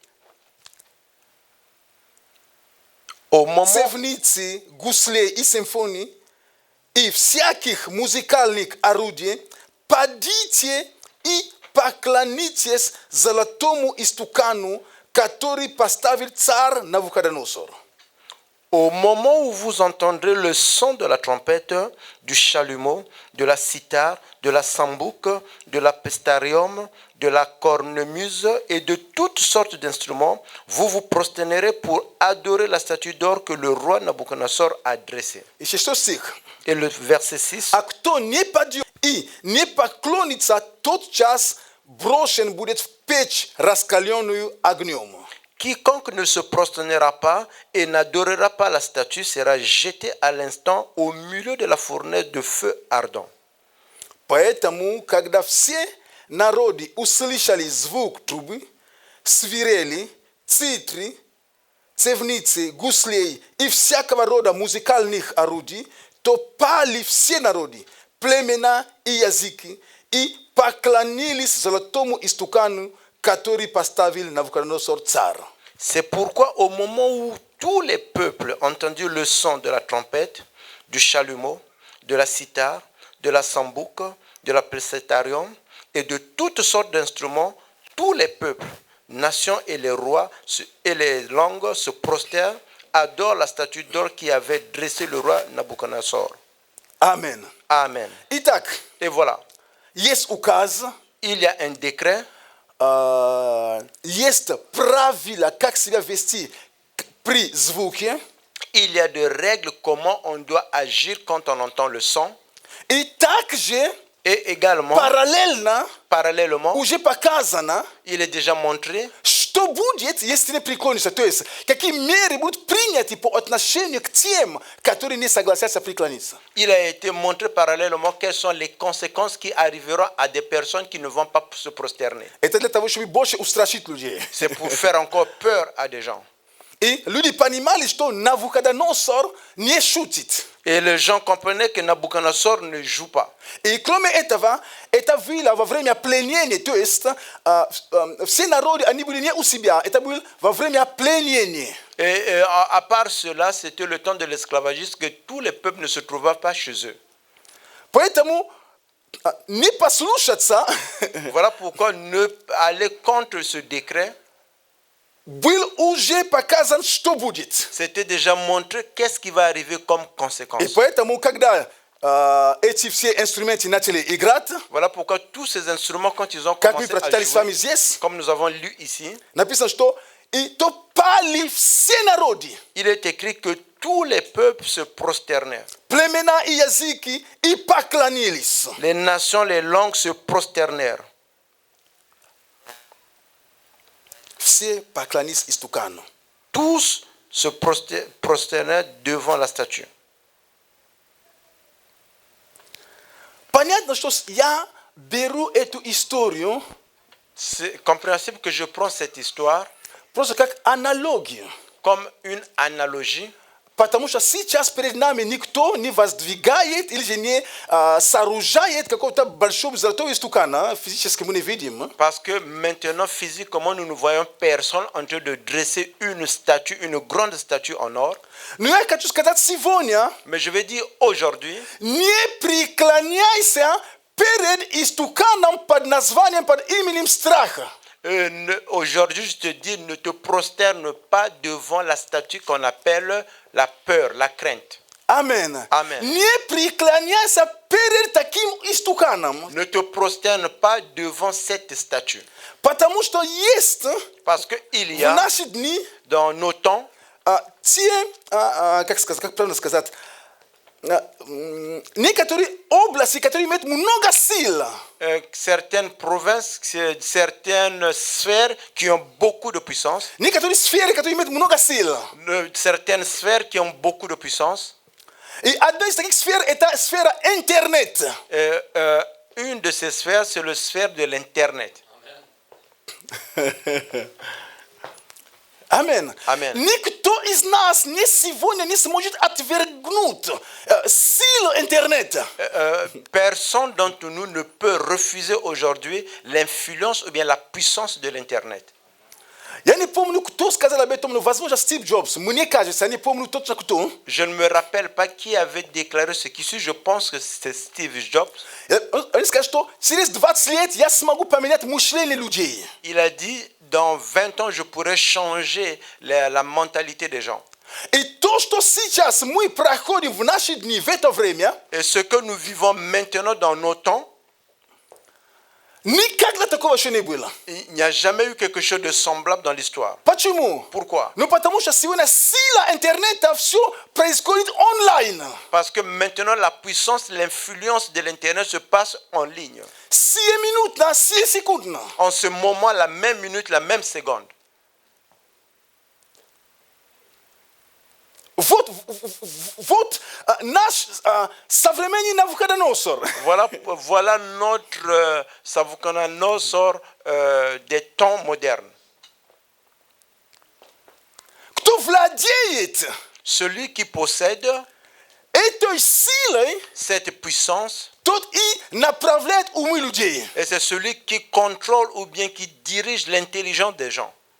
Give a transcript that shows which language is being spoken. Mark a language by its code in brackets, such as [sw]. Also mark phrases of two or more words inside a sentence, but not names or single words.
[fr] Au moment, [ru] цевницы, гуслей и симфоний, и всяких музыкальных орудий, подите и поклонитесь золотому истукану, который поставил царь Навуходоносор. [fr] au moment où vous entendrez le son de la trompette, du chalumeau, de la cithare, de la sambuc, de la pestarium, de la cornemuse et de toutes sortes d'instruments, vous vous prosternerez pour adorer la statue d'or que le roi Nabucodonosor a dressée. [ru] И 6 стих. [fr] Et le verset 6. [ru] А кто не падет и не поклонится, тот час брошен будет в печь, раскаленную огнем. [fr] Quiconque ne se prosternera pas et n'adorera pas la statue sera jeté à l'instant au milieu de la fournaise de feu ardent. [ru] Поэтому, когда все народы услышали звук трубы, свирели, цитры, цевницы, гуслей и всякого рода музыкальных орудий, то пали все народы, племена и языки, и поклонились золотому истукану, который поставил Навуходоносор царь. [fr] C'est pourquoi au moment où tous les peuples entendirent le son de la trompette, du chalumeau, de la cithare, de la sambuc, de la pestarium et de toutes sortes d'instruments, tous les peuples, nations et les rois et les langues se prosternent, adorent la statue d'or qui avait dressé le roi Nabucodonosor. [ru] Amen. [fr] Amen. [ru] Итак, [fr] Et voilà, [ru] есть указ, [fr] il y a un décret, [ru] есть правила, как себя вести при звуке, [fr] il y a des règles comment on doit agir quand on entend le son. [ru] и также [fr] Et également, [ru] parallelna [fr] parallèlement, [ru] уже показана [fr] il est déjà montré [ru] что будет, если не преклонишься. То есть, какие меры будут приняты по отношению к тем, которые не согласятся преклониться. [fr] il a été montré parallèlement quelles sont les conséquences qui arriveront à des personnes qui ne vont pas se prosterner. [ru] Это для того, чтобы больше устрашить людей. [fr] C'est pour faire encore peur à des gens. [ru] И люди понимали, что Навуходоносор не шутит. [fr] Et les gens comprenaient que Nabucodonosor ne joue pas. [ru] И кроме этого, эта вилла во время пленения, то есть все народы, они были не у себя, это было во время пленения. [fr] Et à part cela, c'était le temps de l'esclavagisme que tous les peuples ne se trouvaient pas chez eux. [ru] Поэтому не послушаться [fr] Voilà pourquoi ne aller contre ce décret, [ru] был уже показан, что будет. [fr] c'était déjà montré qu'est-ce qui va arriver comme conséquence. [ru] И поэтому, когда эти все инструменты начали играть, [fr] Voilà pourquoi tous ces instruments, quand ils ont [ru] как мы [fr] commencé à [ru] прочитали с вами [fr] jouer, [ru] здесь, [fr] comme nous avons lu ici, [ru] написано, что и то пали все народы, [fr] il est écrit que tous les peuples se prosternèrent. [ru] племена и языки, и поклонились. [fr] Les nations, les langues se prosternèrent. [ru] Все поклонились истукану. [fr] Tous se prosternèrent devant la statue. [ru] Понятно, что я беру эту историю [fr] C'est compréhensible que je prends cette histoire [ru] просто как аналогию. [fr] comme une analogie, [ru] Потому что сейчас перед нами никто не воздвигает или же не сооружает какого-то большого золотого истукана. Физически мы не видим. [fr] parce que maintenant, physiquement, nous ne voyons personne en train de dresser une statue, une grande statue en or. [ru] Но я хочу сказать сегодня, [fr] Mais je vais dire aujourd'hui, [ru] не преклоняйся перед истуканом под названием, под именем страха. [fr] aujourd'hui, je te dis, ne te prosterne pas devant la statue qu'on appelle la peur, la crainte. [ru] Амен. [fr] Amen. [ru] Не преклоняйся перед таким истуканом. [fr] Ne te prosterne pas devant cette statue. [ru] Потому что есть [fr] Parce qu'il y [ru] в [fr] a, [ru] наши дни [fr] dans nos temps, [ru] те, как правильно сказать, некоторые области, которые имеют много сил. [fr] certaines provinces, certaines sphères qui ont beaucoup de puissance, [ru] Некоторые сферы, которые имеют много сил. [fr] certaines sphères qui ont beaucoup de puissance. [ru] И одна из таких сфер – это сфера интернет. [fr] Une de ces sphères, c'est la sphère de l'Internet. [ru] Амен. [fr] Amen. [ru] Никто из нас не сегодня не сможет отвергнуть силу интернета. [fr] Personne d'entre nous ne peut refuser aujourd'hui l'influence ou bien la puissance de l'Internet. [ru] Я не помню, кто сказал об этом, но, возможно, Стив Джобс. Мне кажется, я не помню точно кто. [fr] Je ne me rappelle pas qui avait déclaré ce qui suit. Je pense que c'est Steve Jobs. [ru] Он сказал, что через 20 лет я смогу поменять мышление людей. [fr] Il a dit, dans 20 ans, je pourrais changer la mentalité des gens. [ru] И то, что сейчас мы проходим в наши дни, в это время, [fr] Et ce que nous vivons maintenant dans nos temps, [ru] никогда такого еще не было. [fr] il n'y a jamais eu quelque chose de semblable dans l'histoire. [ru] Почему? [fr] Pourquoi? [ru] Ну, потому что сегодня сила интернета, все происходит онлайн. [fr] Parce que maintenant, la puissance, l'influence de l'Internet se passe en ligne. [ru] Сия минутно, сия секундно. [fr] En ce moment, la même minute, la même seconde. [ru] Вот наш современный Навуходоносор. [fr] Voilà notre Nabucodonosor des temps modernes. [ru] Кто владеет [fr] Celui qui possède [ru] этой силой, [fr] cette puissance, [ru] тот и направляет умы людей. [fr] et c'est celui qui contrôle ou bien qui dirige l'intelligence des gens.